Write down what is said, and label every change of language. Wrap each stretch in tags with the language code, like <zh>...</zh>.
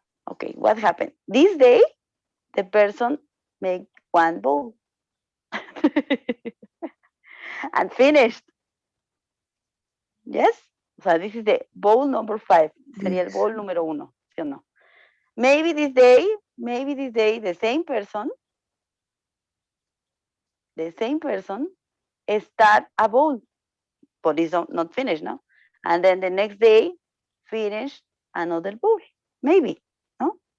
<en>Okay, what happened? This day, the person made 1 bowl and finished. Yes?</en> <es>O sea,</es> <en>this is the bowl number 5.</en> <es>Sería el bowl número 1, ¿sí o no?</es> <en>Maybe this day, the same person the same person start a bowl, but it's not finished, no? And then the next day, finish another bowl, maybe, no?</en>